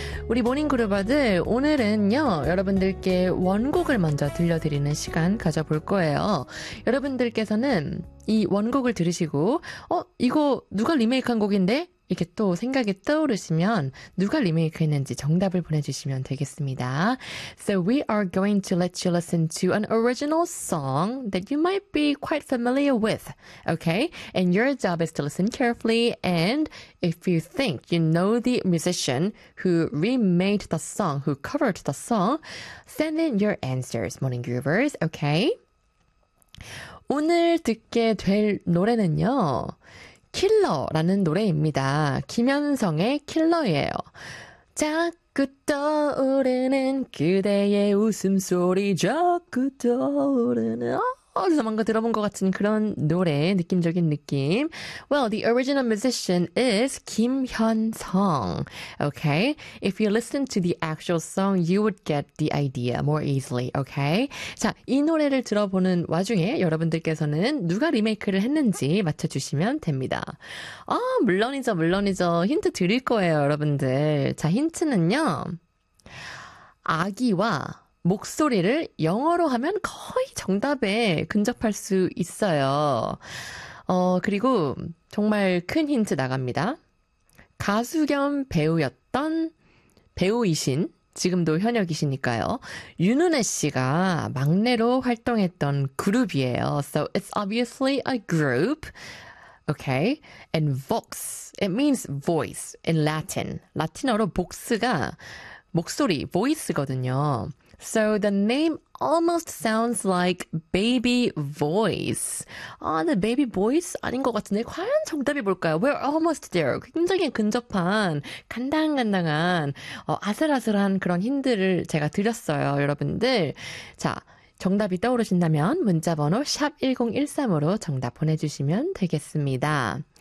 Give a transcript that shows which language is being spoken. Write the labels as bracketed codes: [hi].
[ko] 우리 모닝그루버들, 오늘은요, 여러분들께 원곡을 먼저 들려드리는 시간 가져볼 거예요. 여러분들께서는 이 원곡을 들으시고, 이거 누가 리메이크한 곡인데? 이렇게 또 생각이 떠오르시면 누가 리메이크 했는지 정답을 보내주시면 되겠습니다. [en] So we are going to let you listen to an original song that you might be quite familiar with. Okay? And your job is to listen carefully. And if you think you know the musician who remade the song, who covered the song, send in your answers, Morning Groovers. Okay? [ko] 오늘 듣게 될 노래는요. 킬러라는 노래입니다. 김현성의 킬러예요. 자꾸 떠오르는 그대의 웃음소리 자꾸 떠오르는 어디서 뭔가 들어본 것 같은 그런 노래, 느낌적인 느낌. [en] Well, the original musician is 김현성. Okay? If you listen to the actual song, you would get the idea more easily. Okay? [ko] 자, 이 노래를 들어보는 와중에 여러분들께서는 누가 리메이크를 했는지 맞춰주시면 됩니다. 아, 물론이죠, 물론이죠. 힌트 드릴 거예요, 여러분들. 자, 힌트는요. 아기와 목소리를 영어로 하면 거의 정답에 근접할 수 있어요. 그리고 정말 큰 힌트 나갑니다. 가수 겸 배우였던 배우이신, 지금도 현역이시니까요. 윤은혜 씨가 막내로 활동했던 그룹이에요. [en] So it's obviously a group. Okay. And vox, it means voice in Latin. [ko] 라틴어로 vox가 목소리, voice거든요. [en] So the name almost sounds like baby voice. [ko] 아, 근데 baby voice 아닌 것 같은데 과연 정답이 뭘까요? [en] We're almost there. [ko] 굉장히 근접한, 간당간당한, 아슬아슬한 그런 힌트를 제가 드렸어요, 여러분들. 자, 정답이 떠오르신다면 문자번호 샵1013으로 정답 보내주시면 되겠습니다.